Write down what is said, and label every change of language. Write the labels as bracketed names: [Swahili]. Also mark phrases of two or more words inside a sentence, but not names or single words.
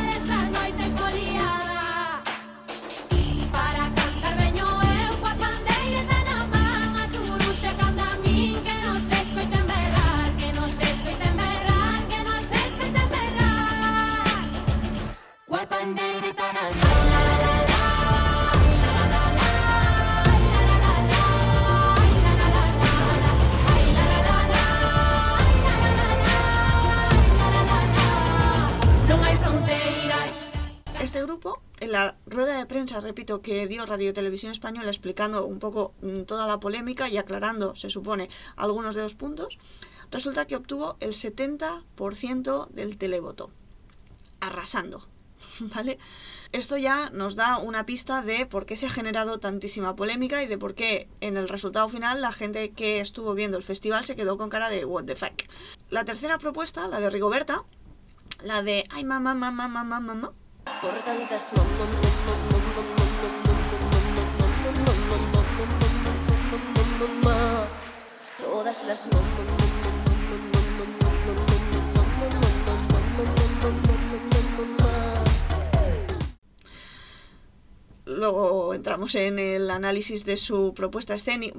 [Galician] Esta noite foliada para cantar veño eu coa pandeireta na man, a turuxa canta a min, que non se escoiten berrar, que non se escoiten berrar, que non se escoiten berrar, coa pandeireta na man. [Spanish] Este grupo, en la rueda de prensa, repito, que dio Radio Televisión Española explicando un poco toda la polémica y aclarando, se supone, algunos de los puntos, resulta que obtuvo el 70% del televoto. Arrasando, ¿vale? Esto ya nos da una pista de por qué se ha generado tantísima polémica y de por qué en el resultado final la gente que estuvo viendo el festival se quedó con cara de [English] what the fuck. [Spanish] La tercera propuesta, la de Rigoberta, la de ay mamá, mamá, mamá, mamá, Por tantas todas las luego entramos en el análisis de su propuesta escénica.